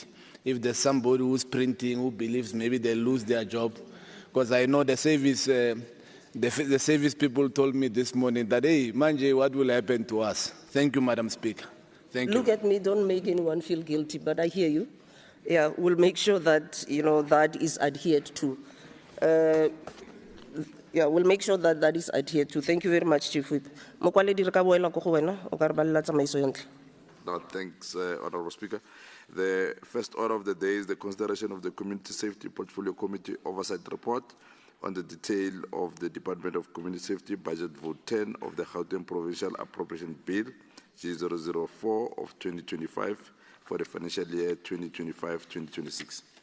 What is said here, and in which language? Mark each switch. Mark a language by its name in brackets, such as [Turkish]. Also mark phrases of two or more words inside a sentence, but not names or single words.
[English] If there's somebody who's printing who believes maybe they'll lose their job, because I know the service people told me this morning that, hey, Manje, what will happen to us? Thank you, Madam Speaker. Thank you. Look at me, don't make anyone feel guilty, but I hear you. Yeah, we'll make sure that, that is adhered to. We'll make sure that that is adhered to. Thank you very much, Chief Whip. [Tswana] Mokwaledi re ka boela ko go wena, o ka re balela tsamaiso ya ntlha. [English] No, thanks, Honorable Speaker. The first order of the day is the consideration of the Community Safety Portfolio Committee Oversight Report on the detail of the Department of Community Safety Budget Vote 10 of the Gauteng Provincial Appropriation Bill G004 of 2025 for the financial year 2025-2026.